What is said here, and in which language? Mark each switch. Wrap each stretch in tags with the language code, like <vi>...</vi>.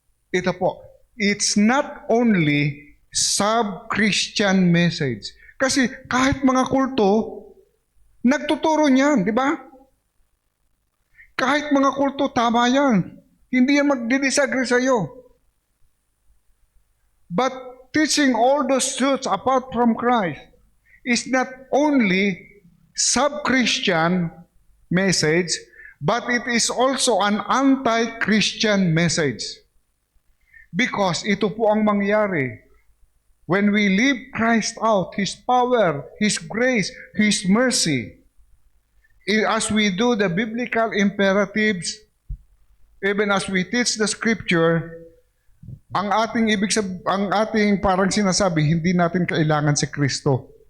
<tl>Ito po,</tl> <en>it's not only sub-Christian message.</en> <tl>Kasi kahit mga kulto, nagtuturo niyan, di ba? Kahit mga kulto, tama yan. Hindi yan magdidisagree sa iyo.</tl> <en>But teaching all those truths apart from Christ is not only sub-Christian message, but it is also an anti-Christian message. Because</en> <tl>ito po ang mangyari.</tl> <en>When we leave Christ out, His power, His grace, His mercy, as we do the biblical imperatives, even as we teach the Scripture,</en> <tl>ang ating parang sinasabi, hindi natin kailangan si Kristo.</tl>